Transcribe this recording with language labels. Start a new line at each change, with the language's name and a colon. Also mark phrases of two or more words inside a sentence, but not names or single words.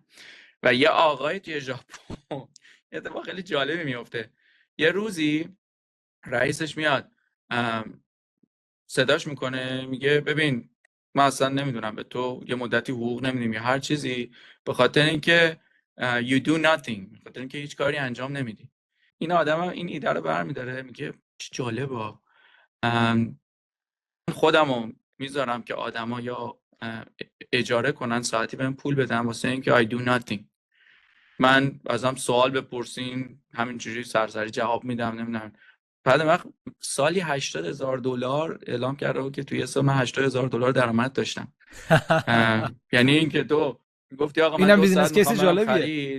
Persian: و یه آقای توی ژاپن یه اتفاق خیلی جالبی میفته. یه روزی رئیسش میاد صداش میکنه، میگه ببین ما اصلا نمیدونم به تو یه مدتی حقوق نمیدیم یا هر چیزی، به خاطر اینکه
English: you do nothing،
Persian: به خاطر اینکه هیچ کاری انجام نمیدی. این آدم این ایده رو برمیداره، میگه چه جالبه، خودمو میذارم که آدما یا اجاره کنن ساعتی بهم پول بدن واسه اینکه
English: I do nothing.
Persian: من ازم سوال بپرسین همینجوری سرسری جواب میدم، نمیدونم. بعد وقت سالی $80,000 اعلام کرده بود که توی سال من $80,000 درآمد داشتم. یعنی اینکه تو گفتی آقا من
English: business case
Persian: جالبیه،